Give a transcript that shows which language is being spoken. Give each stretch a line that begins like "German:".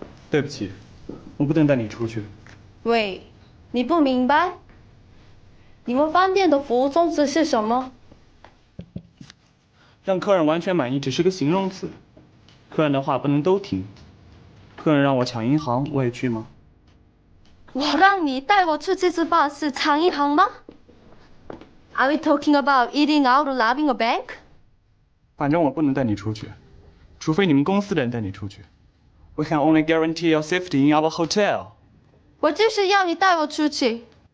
Chinese: 对不起，我不能带你出去。喂，你不明白？你们饭店的服务宗旨是什么？让客人完全满意只是个形容词，客人的话不能都听。客人让我抢银行，我也去吗？我让你带我出去吃饭是抢银行吗 ？
English: Are we talking about eating out or robbing a bank？
Chinese: 反正我不能带你出去，除非你们公司的人带你出去。
English: We can only guarantee your safety in our hotel。
Chinese: 我就是要你带我出去。